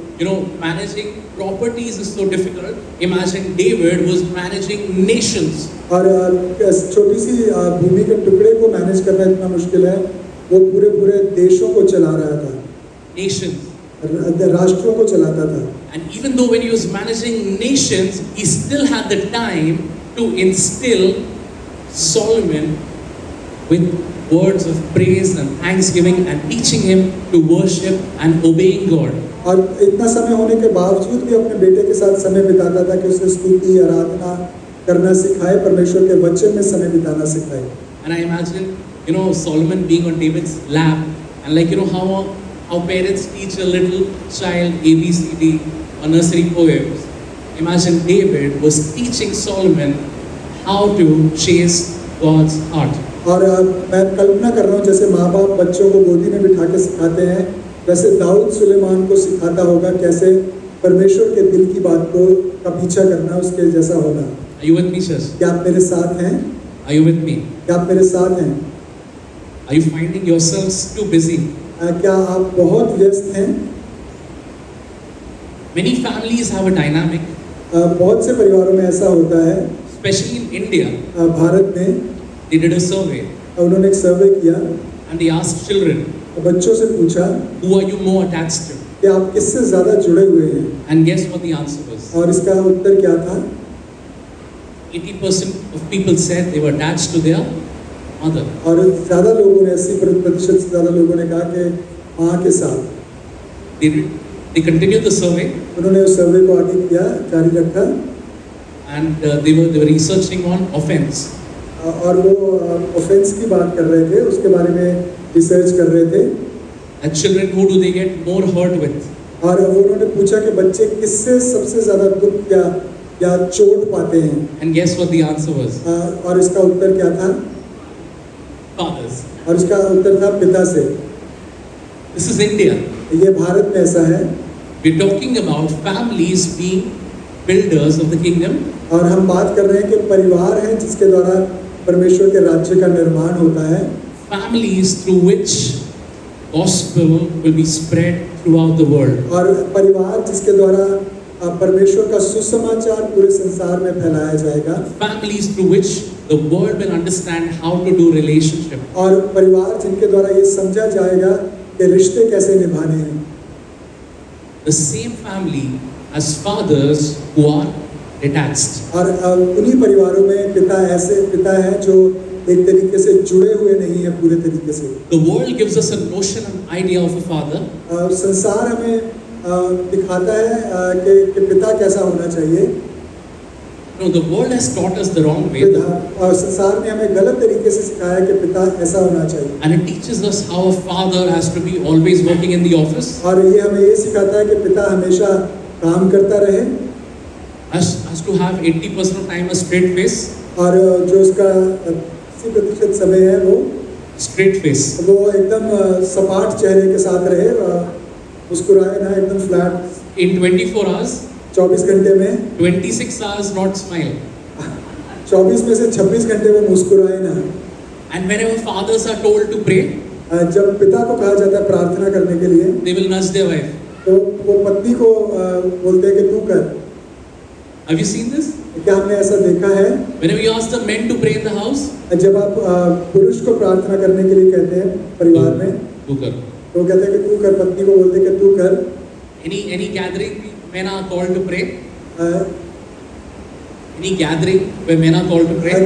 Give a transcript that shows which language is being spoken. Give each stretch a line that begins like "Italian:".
English: You know, managing properties is so difficult. Imagine David was managing nations.
Hindi: और छोटी सी भूमि के टुकड़े को मैनेज करना इतना मुश्किल है, वो पूरे देशों को चला रहा था,
English: Nations.
Hindi: राष्ट्रों को चलाता था।
English: And even though when he was managing nations, he still had the time to instill Solomon with words of praise and thanksgiving and teaching him to worship and obeying God.
Hindi: और इतना समय होने के बावजूद भी अपने बेटे के साथ समय बिताता था कि उसे स्तुति आराधना करना सिखाए, परमेश्वर के वचन में समय बिताना सिखाए.
English: And I imagine, Solomon being on David's lap, and like, how parents teach a little child ABCD or nursery poems. Imagine David was teaching Solomon how to chase God's heart.
Hindi: और मैं कल्पना कर रहा हूँ जैसे माँ बाप बच्चों को गोदी में बिठा के सिखाते हैं, वैसे दाऊद सुलेमान को सिखाता होगा कैसे परमेश्वर के दिल की बात को का पीछा करना, उसके जैसा होना.
English: Are you with me, sirs?
Hindi: क्या आप मेरे साथ हैं?
English: Are you with me?
Hindi: क्या आप मेरे साथ हैं?
English: Are you finding yourselves too busy?
Hindi: क्या आप बहुत व्यस्त हैं?
English: Many families have a dynamic,
Hindi: बहुत से परिवारों में ऐसा होता है.
English: especially in India.
Hindi: भारत में
English: They did a survey
Hindi: उन्होंने एक सर्वे किया,
English: and they asked children,
Hindi: बच्चों से पूछा
English: who are you more attached to?
Hindi: कि आप किससे ज़्यादा जुड़े हुए हैं,
English: And guess what the answer was?
Hindi: और इसका उत्तर क्या था?
English: 80% of people said they were attached to their mother.
Hindi: और ज़्यादा लोगों ने 80% से ज़्यादा लोगों ने कहा कि माँ के साथ.
English: They continued the survey,
Hindi: उन्होंने उस सर्वे को आगे किया, जारी रखा,
English: and they were researching on offense.
Hindi: और वो ऑफेंस की बात कर रहे थे, उसके बारे में रिसर्च कर रहे थे.
English: And children, who do they get more hurt with?
Hindi: और वो उन्होंने पूछा कि बच्चे किससे सबसे ज़्यादा दुख या चोट पाते हैं.
English: And guess what the answer was?
Hindi: और इसका उत्तर क्या था?
English: Fathers.
Hindi: और इसका उत्तर था पिता से.
English: This is India.
Hindi: ये भारत में ऐसा है.
English: We're talking about families being builders of the kingdom.
Hindi: और हम बात कर रहे हैं कि परिवार है जिसके द्वारा परमेश्वर के राज्य का निर्माण होता है.
English: Families through which gospel will be spread throughout the world.
Hindi: और परिवार जिसके द्वारा परमेश्वर का सुसमाचार पूरे संसार में फैलाया जाएगा.
English: Families through which the world will understand how to do relationship.
Hindi: और परिवार जिनके द्वारा ये समझा जाएगा कि रिश्ते कैसे निभाने हैं.
English: The same family has fathers who are detached.
Hindi: और उन्हीं परिवारों में पिता हैं जो एक तरीके से जुड़े हुए नहीं हैं पूरे तरीके से.
English: The world gives us a notion, an idea of a father.
Hindi: संसार हमें दिखाता है कि पिता कैसा होना चाहिए.
English: No, the world has taught us the wrong way.
Hindi: और संसार ने हमें गलत तरीके से सिखाया कि पिता ऐसा होना चाहिए.
English: And it teaches us how a father has to be always working in the office.
Hindi: और ये हमें ये सिखाता है कि पिता हमेशा काम करता रहे.
English: Has to have 80% of time a straight face.
Hindi: और जो उसका 80% समय है वो
English: Straight face.
Hindi: वो एकदम सपाट चेहरे के साथ रहे, मुस्कुराए ना, एकदम फ्लैट.
English: In 24 hours,
Hindi: 24 घंटे में
English: 26 hours not smile.
Hindi: 24 में से 26 घंटे में मुस्कुराए ना.
English: And whenever fathers are told to pray,
Hindi: जब पिता को कहा जाता है प्रार्थना करने के लिए,
English: they will nudge their wife.
Hindi: तो वो पत्नी को बोलते हैं कि तू कर.
English: Have you seen this?
Hindi: क्या हमने ऐसा देखा है?
English: Whenever you ask the men to pray in the house,
Hindi: जब आप पुरुष को प्रार्थना करने के लिए कहते हैं परिवार में, तू कर. तो कहते हैं कि तू कर. पत्नी को बोलते हैं कि तू कर.
English: Any gathering, men are called to pray. Any gathering where men are called to pray.